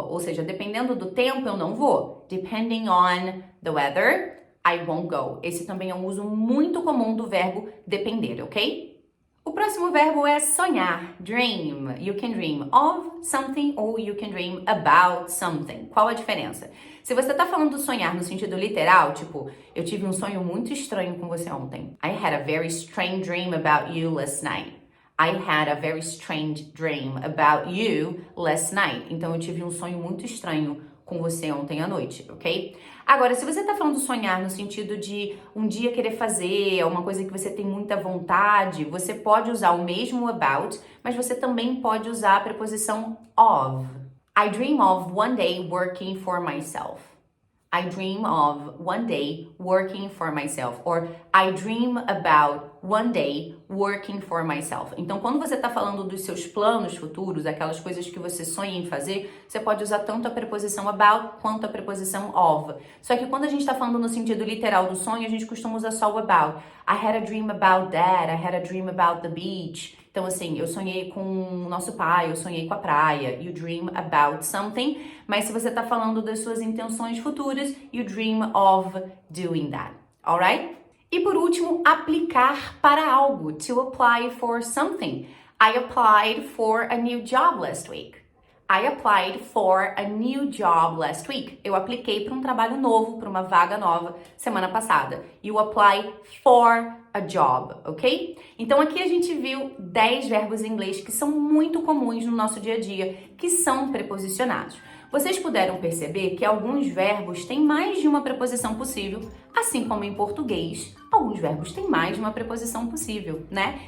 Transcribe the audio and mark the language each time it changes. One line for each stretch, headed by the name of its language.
Portuguese: Ou seja, dependendo do tempo, eu não vou.
English: Depending on the weather, I won't go.
Portuguese: Esse também é um uso muito comum do verbo depender, ok? O próximo verbo é sonhar, dream.
English: You can dream of something or you can dream about something.
Portuguese: Qual a diferença? Se você tá falando sonhar no sentido literal, tipo, eu tive um sonho muito estranho com você ontem.
English: I had a very strange dream about you last night. I had a very strange dream about you last night.
Portuguese: Então, eu tive um sonho muito estranho com você ontem à noite, ok? Agora, se você tá falando sonhar no sentido de um dia querer fazer, uma coisa que você tem muita vontade, você pode usar o mesmo about, mas você também pode usar a preposição of.
English: I dream of one day working for myself. I dream of one day working for myself. Or I dream about one day working for myself.
Portuguese: Então, quando você está falando dos seus planos futuros, aquelas coisas que você sonha em fazer, você pode usar tanto a preposição about quanto a preposição of. Só que quando a gente está falando no sentido literal do sonho, a gente costuma usar só o about.
English: I had a dream about that. I had a dream about the beach.
Portuguese: Então, assim, eu sonhei com o nosso pai, eu sonhei com a praia.
English: You dream about something.
Portuguese: Mas se você está falando das suas intenções futuras,
English: you dream of doing that. Alright?
Portuguese: E por último, aplicar para algo.
English: To apply for something. I applied for a new job last week. I applied for a new job last week.
Portuguese: Eu apliquei para um trabalho novo, para uma vaga nova semana passada.
English: You apply for a job, ok?
Portuguese: Então aqui a gente viu 10 verbos em inglês que são muito comuns no nosso dia a dia, que são preposicionados. Vocês puderam perceber que alguns verbos têm mais de uma preposição possível, assim como em português, alguns verbos têm mais de uma preposição possível, né?